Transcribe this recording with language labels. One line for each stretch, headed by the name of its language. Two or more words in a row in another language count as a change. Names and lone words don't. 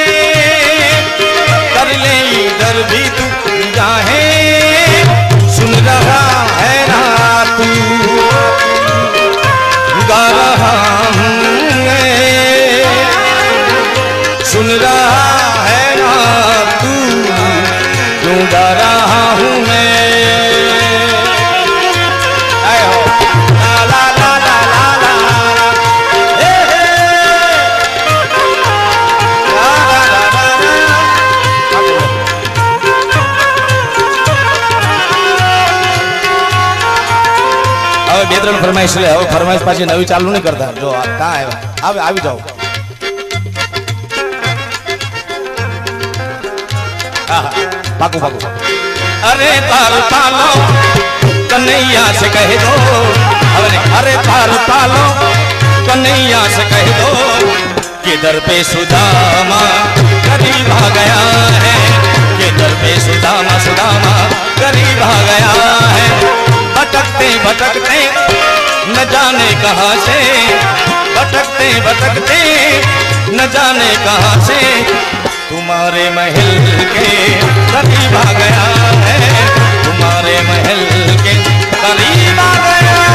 Hindi: कर ले इधर भी तू निगाहे, सुन रहा है ना तू, गा रहा हूँ मैं, सुन रहा है ना तू, क्यों गा रहा हूँ मैं। ला ला ला ला ला ला, हे हे, ला ला ला ला ला।
Gujarati: હવે બે ત્રણ ફરમાઈશ લે, હવે ફરમાઈશ પાછી નવી ચાલુ નહીં કરતા, જો ક્યાં આવ્યા, આવે આવી જાઓ। पाकू पाकू।
Hindi: अरे तार पालो कन्हैया से कह दो, अरे तार पालो कन्हैया से कह दो, किधर पे सुदामा करीब आ गया है, किधर पे सुदामा सुदामा करीब आ गया है, भटकते भटकते न जाने कहाँ से, भटकते भटकते न जाने कहाँ से, तुम्हारे महल के करीब आ गया है, तुम्हारे महल के करीब आ गया।